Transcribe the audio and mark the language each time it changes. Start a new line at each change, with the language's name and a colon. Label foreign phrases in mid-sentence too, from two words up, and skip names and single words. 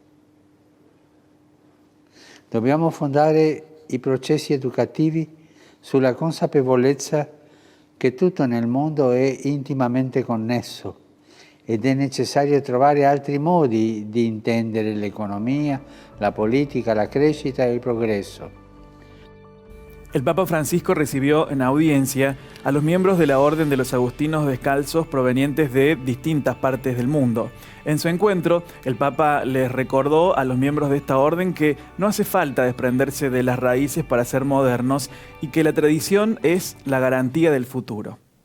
Italian: Dobbiamo fondare i processi educativi sulla consapevolezza che tutto nel mondo è intimamente connesso ed è necessario trovare altri modi di intendere l'economia, la politica, la crescita e il progresso.
Spanish: El Papa Francisco recibió en audiencia a los miembros de la Orden de los Agustinos Descalzos provenientes de distintas partes del mundo. En su encuentro, el Papa les recordó a los miembros de esta orden que no hace falta desprenderse de las raíces para ser modernos y que la tradición es la garantía del futuro.